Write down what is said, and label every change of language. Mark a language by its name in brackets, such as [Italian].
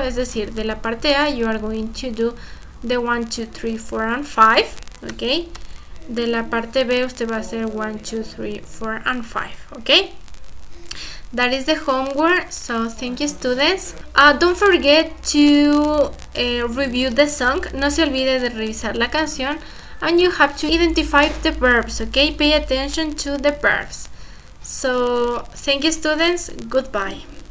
[English] Es decir, de la parte A, you are going to do the 1, 2, 3, 4, and 5, ¿ok? [Spanish] De la parte B usted va a hacer 1, 2, 3, 4, and 5, ¿ok? [English] That is the homework, so thank you students. Don't forget to review the song. [Spanish] No se olvide de revisar la canción. [English] And you have to identify the verbs, okay? Pay attention to the verbs. So, thank you students, goodbye.